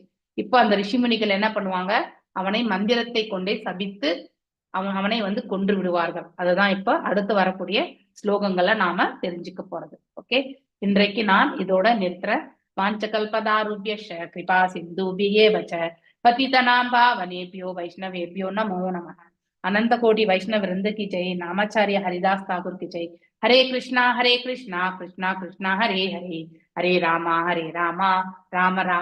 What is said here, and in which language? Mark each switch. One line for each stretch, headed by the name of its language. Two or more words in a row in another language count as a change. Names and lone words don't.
Tamil: இப்போ அந்த ரிஷிமுனிகள் என்ன பண்ணுவாங்க? அவனை மந்திரத்தை கொண்டே சபித்து அவனை வந்து கொன்று விடுவார்கள். அதுதான் இப்ப அடுத்து வரக்கூடிய ஸ்லோகங்களை நாம தெரிஞ்சுக்க போறது. ஓகே, இன்றைக்கு நான் இதோட நிறுத்துறேன்.
Sanskrit: वाञ्छाकल्पतरुभ्य कृपा सिन्धुभ्य एव च पतितानां पावनेभ्यो वैष्णवेभ्यो नमो नमः.
Hindi: अनंत कोटि वैष्णव वृंद की जय. नामाचार्य हरिदास ठाकुर की जय.
Sanskrit: हरे कृष्णा कृष्णा कृष्णा हरे हरे, हरे रामा राम राम